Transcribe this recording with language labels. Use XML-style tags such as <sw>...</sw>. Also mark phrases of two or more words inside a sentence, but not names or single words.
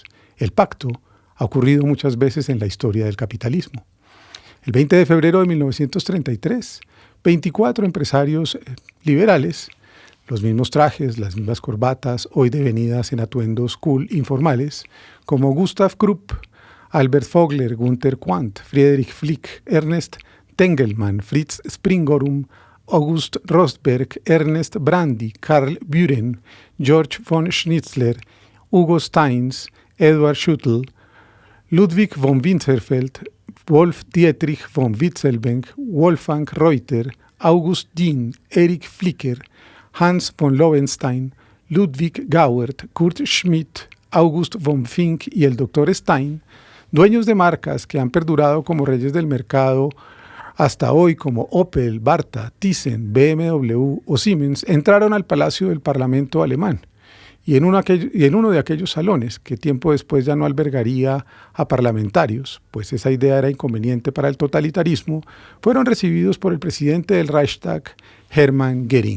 <es>El pacto ha ocurrido muchas veces en la historia del capitalismo. El 20 de febrero de 1933, 24 empresarios liberales, los mismos trajes, las mismas corbatas, hoy devenidas en atuendos cool informales, como Gustav Krupp, Albert Vogler, Gunther Quandt, Friedrich Flick, Ernest Tengelmann, Fritz Springorum, August Rosberg, Ernest Brandy, Karl Buren, George von Schnitzler, Hugo Steins, Edward Schuttel, Ludwig von Winterfeld, Wolf Dietrich von Witzelbank, Wolfgang Reuter, August Dien, Erich Flicker, Hans von Lowenstein, Ludwig Gauert, Kurt Schmidt, August von Fink y el Dr. Stein, dueños de marcas que han perdurado como reyes del mercado hasta hoy como Opel, Barta, Thyssen, BMW o Siemens, entraron al Palacio del Parlamento alemán y en uno de aquellos salones, que tiempo después ya no albergaría a parlamentarios, pues esa idea era inconveniente para el totalitarismo, fueron recibidos por el presidente del Reichstag, Hermann Göring.</es>